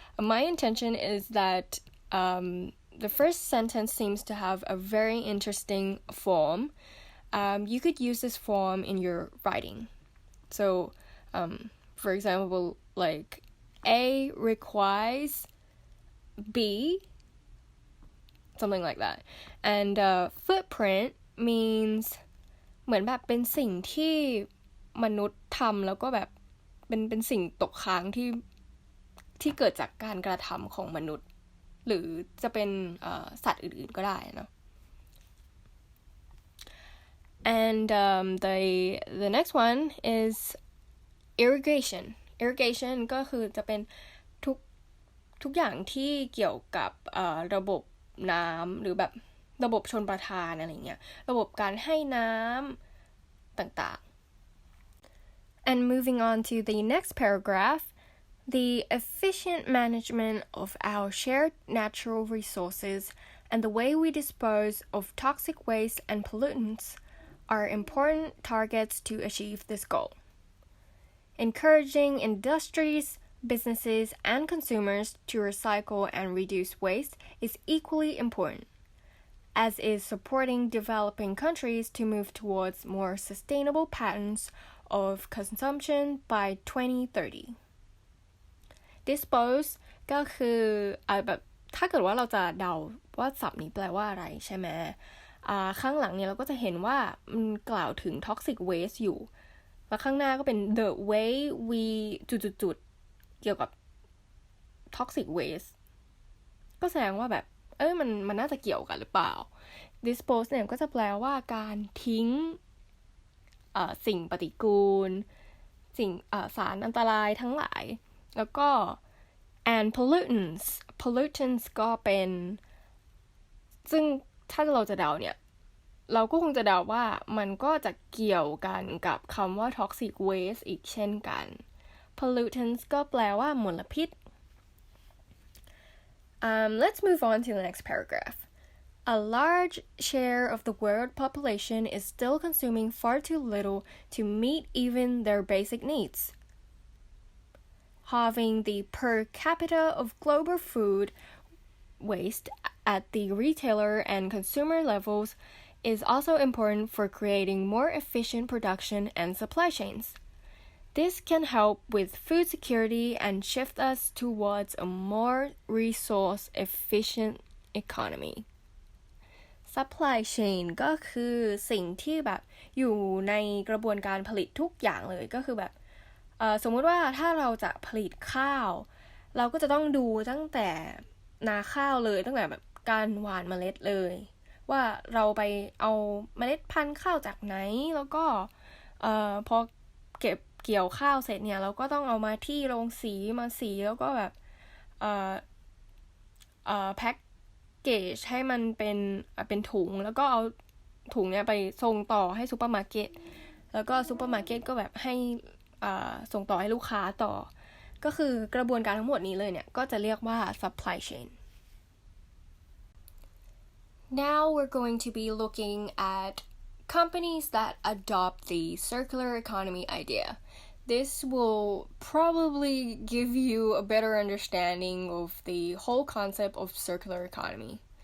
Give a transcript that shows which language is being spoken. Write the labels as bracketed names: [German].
[English] My intention is that the first sentence seems to have a very interesting form. You could use this form in your writing. So, for example, like A requires B, something like that. And footprint means [Thai] เหมือนแบบเป็นสิ่งที่มนุษย์ทำแล้วก็แบบเป็นสิ่งตกค้างที่เกิดจากการกระทำของมนุษย์หรือจะเป็นสัตว์อื่นๆก็ได้เนาะ [English] and the next one is irrigation [Thai] ก็คือจะเป็นทุกอย่างที่เกี่ยวกับระบบน้ำหรือแบบระบบชลประทานอะไรเงี้ยระบบการให้น้ำต่าง [English] ๆ and moving on to the next paragraph, the efficient management of our shared natural resources and the way we dispose of toxic waste and pollutants are important targets to achieve this goal. Encouraging industries, businesses, and consumers to recycle and reduce waste is equally important, as is supporting developing countries to move towards more sustainable patterns of consumption by 2030. [Thai] Dispose ก็คือแบบถ้าเกิดว่าเราจะเดาว่าศัพท์นี้แปลว่าอะไรใช่ไหมข้างหลังเนี่ยเราก็จะเห็นว่ามันกล่าวถึง toxic waste อยู่แล้วข้างหน้าก็เป็น [English] the way we [Thai] จุดๆเกี่ยวกับ toxic waste ก็แสดงว่าแบบมันน่าจะเกี่ยวกันหรือเปล่า dispose เนี่ยก็จะแปลว่าการทิ้ง สิ่งปฏิกูลสิ่งสารอันตรายทั้งหลายแล้วก็ [English] and pollutants [Thai] ก็เป็นซึ่งถ้าเราจะเดาเนี่ยเราก็คงจะเดาว่ามันก็จะเกี่ยวกันกับคำว่า toxic waste อีกเช่นกัน pollutants ก็แปลว่ามลพิษ [English] let's move on to the next paragraph. A large share of the world population is still consuming far too little to meet even their basic needs. Halving the per capita of global food waste at the retailer and consumer levels is also important for creating more efficient production and supply chains.This can help with food security and shift us towards a more resource-efficient economy. [Thai] Supply chain ก็คือสิ่งที่แบบอยู่ในกระบวนการผลิตทุกอย่างเลยก็คือแบบสมมุติว่าถ้าเราจะผลิตข้าวเราก็จะต้องดูตั้งแต่นาข้าวเลยตั้งแต่แบบการหว่านเมล็ดเลยว่าเราไปเอาเมล็ดพันธุ์ข้าวจากไหนแล้วก็พอเกี่ยวข้าวเสร็จเนี่ยเราก็ต้องเอามาที่โรงสีมาสีแล้วก็แบบ แพ็คเกจให้มันเป็นถุงแล้วก็เอาถุงเนี่ยไปส่งต่อให้ซูเปอร์มาร์เก็ตแล้วก็ซูเปอร์มาร์เก็ตก็แบบให้ส่งต่อให้ลูกค้าต่อก็คือกระบวนการทั้งหมดนี้เลยเนี่ยก็จะเรียกว่า supply chain. [English] Now we're going to be looking at companies that adopt the circular economy idea.This will probably give you a better understanding of the whole concept of circular economy.